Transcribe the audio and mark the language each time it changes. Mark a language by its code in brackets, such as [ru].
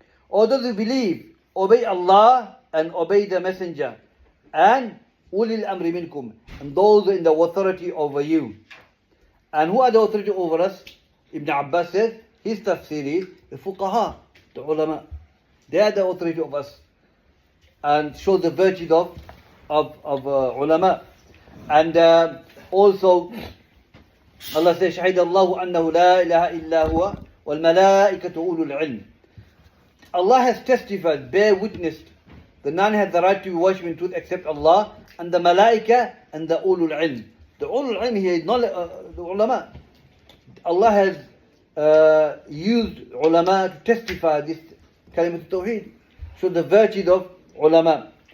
[en] All those who believe, obey Allah and obey the messenger, and ulil amri minkum, and those in the authority over you. And who are the authority over us? Ibn Abbas says, his tafsir is the fuqaha, the ulama. They are the authority of us, and show the virtues of ulama. And also Allah says, [ar] شهد الله أنه لا إله إلا هو والملائكة أولو العلم. [en] Allah has testified, bear witness, that none has the right to be worshipped in truth except Allah, and the malaika and the ulul ilm. The ulul ilm here is not the ulama. Allah has used ulama to testify this kalimat tawheed, so the virtues of ulama.